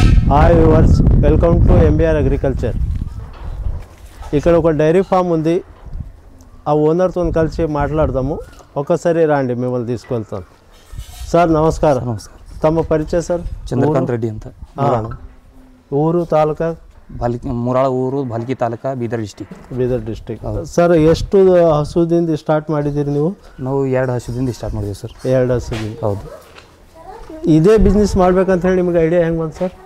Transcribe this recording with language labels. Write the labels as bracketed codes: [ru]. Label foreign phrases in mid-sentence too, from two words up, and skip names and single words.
[en] Hi viewers, welcome to MBR Agriculture. [te] ఇక్కడ ఒక [en] dairy farm [te] ఉంది. ఆ ఓనర్తో కలిసి మాట్లాడదాము. ఒకసారి రండి, మిమ్మల్ని తీసుకెళ్తాను. సార్ నమస్కారం. నమస్కారం. తమ పరిచయ సార్? [kn] ಚಂದ್ರಕಾಂತ್ ರೆಡ್ಡಿ ಅಂತ. ಊರು ತಾಲೂಕಾ? ಮುರಾಳ ಊರು, ಭಾಲ್ಕಿ ತಾಲೂಕಾ, ಬೀದರ್ ಡಿಸ್ಟಿಕ್. ಬೀದರ್ ಡಿಸ್ಟಿಕ್. ಸರ್ ಎಷ್ಟು ಹಸುದಿಂದ ಸ್ಟಾರ್ಟ್ ಮಾಡಿದ್ದೀರಿ ನೀವು? ನಾವು 2 ಹಸುದಿಂದ ಸ್ಟಾರ್ಟ್ ಮಾಡಿದ್ದೀವಿ ಸರ್. 2 ಹಸುದಿಂದ. ಹೌದು. ಇದೇ ಬಿಸ್ನೆಸ್ ಮಾಡ್ಬೇಕಂತ ಹೇಳಿ ನಿಮಗೆ ಐಡಿಯಾ ಹೆಂಗೆ ಬಂತು ಸರ್?